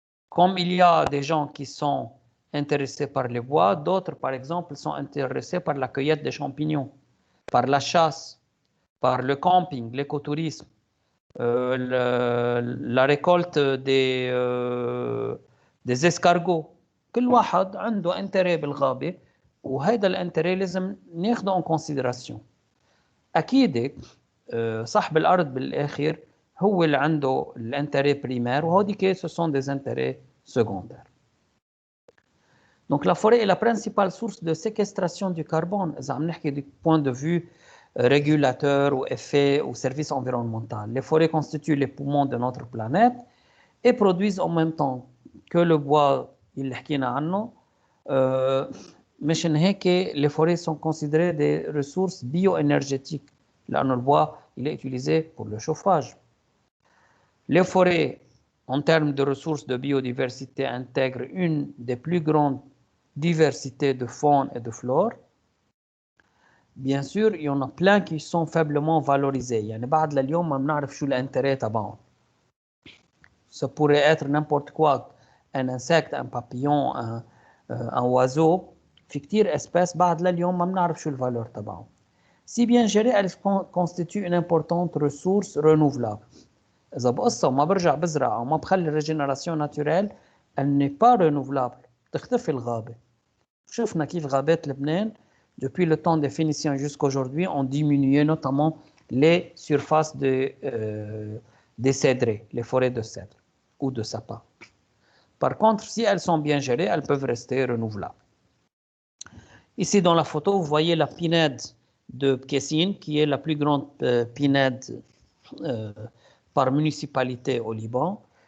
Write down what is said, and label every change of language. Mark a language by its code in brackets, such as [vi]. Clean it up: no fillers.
[fr] Comme il y a des gens qui sont intéressés par les bois, d'autres, par exemple, sont intéressés par la cueillette des champignons, par la chasse, par le camping, l'écotourisme, la récolte des escargots. [ar] كل واحد عنده intérêt بالغابة وهذا الانتري لازم ناخده [fr] en considération. [ar] أكيد صاحب الأرض بالآخر هو اللي عنده الانتري بريمير وهوديك [fr] ce sont des intérêts secondaires. Donc la forêt est la principale source de séquestration du carbone. [ar] إذا عم نحكي [fr] du point de vue régulateur ou effet ou service environnemental. Les forêts constituent les poumons de notre planète et produisent en même temps que le bois [ar] اللي حكينا عنه. مشان هيك [fr] les forêts sont considérées des ressources bioénergétiques. [ar] لأن [fr] le bois il est utilisé pour le chauffage. Les forêts, en termes de ressources de biodiversité, intègrent une des plus grandes diversités de faune et de flore. Bien sûr, il y en a plein qui sont faiblement valorisés. [ar] يعني بعد لليوم ما بنعرف شو الانتريه تبعهم. [fr] Ça pourrait être n'importe quoi, un insecte, un papillon, un oiseau. [ar] في كتير espèces بعد لليوم ما بنعرف شو الفالور تبعهم. [fr] Si bien gérée, elle constitue une importante ressource renouvelable. [ar] إذا بقصة وما برجع بزرع وما بخلي الريجينيراسيون ناتوريل [fr] elle n'est pas renouvelable. [ar] بتختفي الغابة. شفنا كيف غابات لبنان [fr] depuis le temps des Phéniciens jusqu'aujourd'hui ont diminué notamment les surfaces des cédrés, les forêts de cèdre ou de sapin. Par contre, si elles sont bien gérées, elles peuvent rester renouvelables. Ici dans la photo, vous voyez la pinède de Kessine, qui est la plus grande pinède par municipalité au Liban.